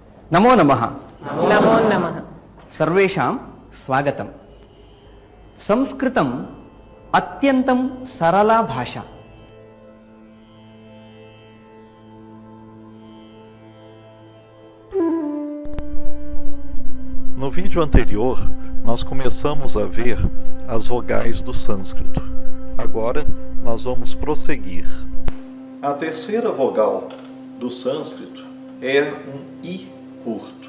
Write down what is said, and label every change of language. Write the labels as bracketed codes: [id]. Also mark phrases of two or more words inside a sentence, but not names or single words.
[sa] नमो नमः। नमो नमः। सर्वेषां स्वागतम्। संस्कृतम् अत्यन्तं सरला भाषा। [pt] No vídeo anterior, nós começamos a ver as vogais do sânscrito. Agora, nós vamos prosseguir. A terceira vogal do sânscrito é um I curto.